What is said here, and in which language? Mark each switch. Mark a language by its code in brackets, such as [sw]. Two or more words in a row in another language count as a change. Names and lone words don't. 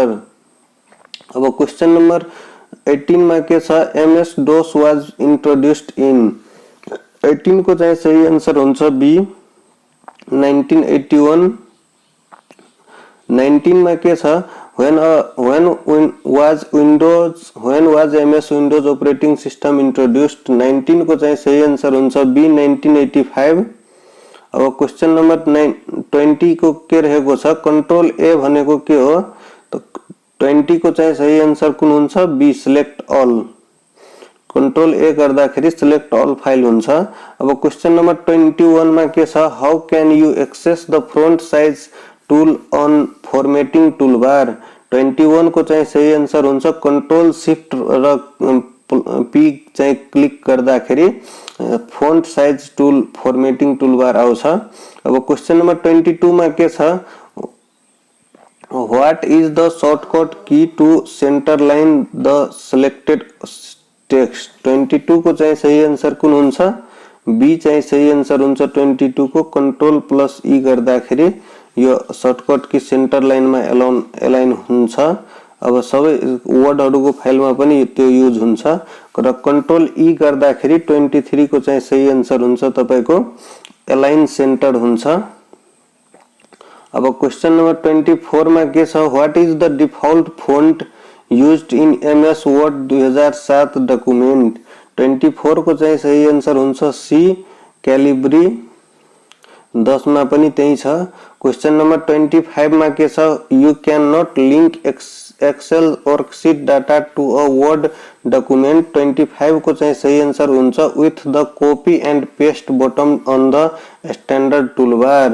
[ne] अब [en] question number [ne] 18 मा के छ [en] MS DOS was introduced in [ne] 18 को चाहिँ सही आन्सर हुन्छ बी 1981। 19 मा के छ [en] when was MS Windows operating system introduced [ne] 19 को चाहिँ सही आन्सर हुन्छ बी 1985। अब [en] question number [ne] 20 को के रहेको छ [en] control A [ne] भनेको के हो त 20 को चाहिँ सही आन्सर कुन हुन्छ बी [en] select all. control A [ne] गर्दाखेरि [en] select all file [ne] हुन्छ। अब [en] question number [ne] 21 मा के छ [en] how can you access the front size tool on formatting toolbar [ne] 21 को चाहिँ सही आन्सर हुन्छ [en] control shift [ne] र पी चाहिँ क्लिक गर्दाखेरि [en] font size tool formatting toolbar [ne] आउँछ। अब [en] question number [ne] 22 मा के छ [en] what is the shortcut key to center line the selected text [ne] 22 को चाहिँ सही आन्सर कुन हुन्छ बी चाहिँ सही आन्सर हुन्छ 22 को [en] control plus E [ne] गर्दाखेरि यो [en] shortcut key center [ne] लाइनमा एलाइन हुन्छ। अब सबै वर्डहरुको फाइलमा पनि त्यो युज हुन्छ र [en] control E [ne] गर्दाखेरि 23 को चाहिँ सही आन्सर हुन्छ तपाईको [en] align center [ne] हुन्छ। अब [en] question number [ne] 24 मा के छ [en] what is the default font used in MS Word 2007 document [ne] 24 को चाहिँ सही आन्सर हुन्छ सी क्यालिब्री। 10 मा पनि त्यही छ। [en] question number [ne] 25 मा के छ [en] you can not link Excel worksheet data to a Word document [ne] 25 को चाहिँ सही आन्सर हुन्छ [en] with the copy and paste button on the standard toolbar.